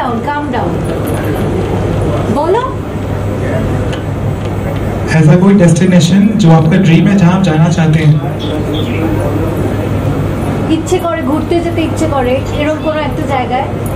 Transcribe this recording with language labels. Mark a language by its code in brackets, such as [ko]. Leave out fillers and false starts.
[en] calm down बोलो। [hi] ऐसा कोई डेस्टिनेशन जो आपका ड्रीम है, जहाँ आप जाना चाहते हैं? [bn] ইচ্ছে করে ঘুরতে যেতে ইচ্ছে করে এরকম কোনো একটা জায়গায়।